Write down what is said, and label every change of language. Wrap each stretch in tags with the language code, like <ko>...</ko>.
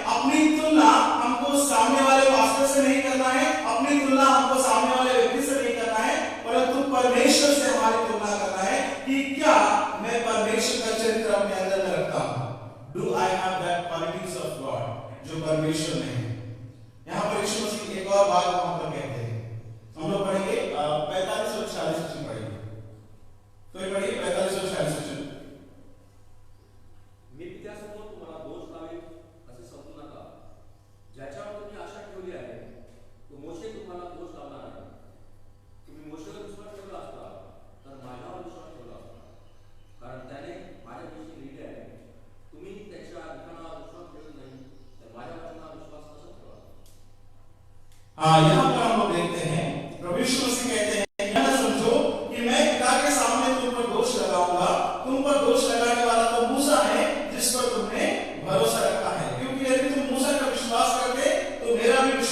<hi>अपनी तुलना हमको सामने वाले पास्टर से नहीं करना है, अपनी तुलना हमको सामने वाले व्यक्ति से नहीं करना है, परंतु परमेश्वर से हमारी तुलना करना है कि क्या मैं परमेश्वर का चरित्र अपने अंदर में रखता हूं।</hi> <en>do I have that qualities of God</en> <hi>जो परमेश्वर में है। यहाँ पर यीशु मसीह एक और बात वहां पर कहते हैं, हम लोग पढ़ेंगे 45 और 46 वचन पढ़ेंगे। कोई पढ़िए 45 और 46 वचन।</hi> <mr>मी पित्यासमोर तुम्हाला दोष लावेल असे समजू नका, ज्याच्यावर तुम्ही आशा ठेवली आहे तो मोशे तुम्हाला दोष लावणार नाही। तुम्ही मोशेवर विश्वास ठेवला असता तर माझ्यावर विश्वास ठेवला असता, कारण त्याने माझ्याविषयी लिहिले आहे, तुम्ही त्याच्या लिखाणावर विश्वास ठेवत नाही तर माझ्या वचनावर विश्वास कसा ठेवा।</mr> <hi>यहाँ पर हम लोग देखते हैं प्रभु यीशु मसीह कहते हैं, यह न समझो कि मैं पिता के सामने तुम पर दोष लगाऊंगा, तुम पर दोष लगाने वाला तो मूसा है जिस पर तुमने भरोसा रखा है, क्योंकि यदि तुम मूसा का विश्वास करते तो मेरा भी</hi>